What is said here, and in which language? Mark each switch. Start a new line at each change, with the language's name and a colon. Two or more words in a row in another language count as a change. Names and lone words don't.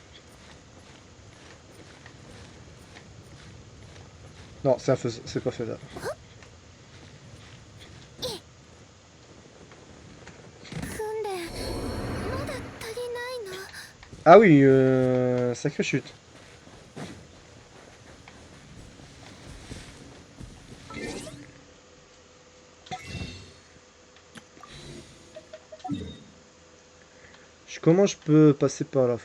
French: Non, c'est pas faisable.
Japanese: 訓練まだ足りないの。
French: Ah oui, sacrée chute. Comment je peux passer par là?